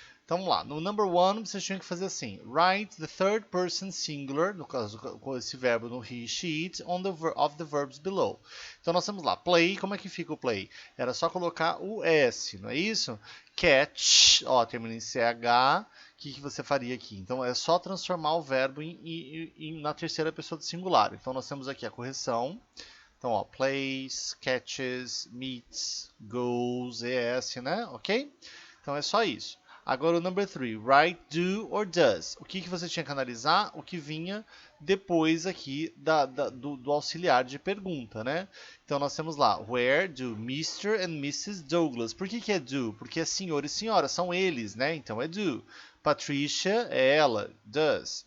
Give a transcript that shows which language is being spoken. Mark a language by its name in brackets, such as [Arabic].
[Portuguese] Então vamos lá, no number 1 vocês tinham que fazer assim: [English] write the third person singular, [Portuguese] no caso com esse verbo no he, she, it, [English] of the verbs below. [Portuguese] Então nós temos lá, play, como é que fica o play? Era só colocar o S, não é isso? Catch, ó, termina em CH, o que você faria aqui? Então é só transformar o verbo na terceira pessoa do singular. Então nós temos aqui a correção. Então, ó, plays, catches, meets, goes, ES, né? Ok? Então é só isso. Agora o number 3, [English] write do or does. [Portuguese] O que você tinha que analisar? O que vinha depois aqui do auxiliar de pergunta, né? Então nós temos lá, [English] where do Mr. and Mrs. Douglas. [Portuguese] Por que é do? Porque é senhor e senhora, são eles, né? Então é do. Patricia é ela, does.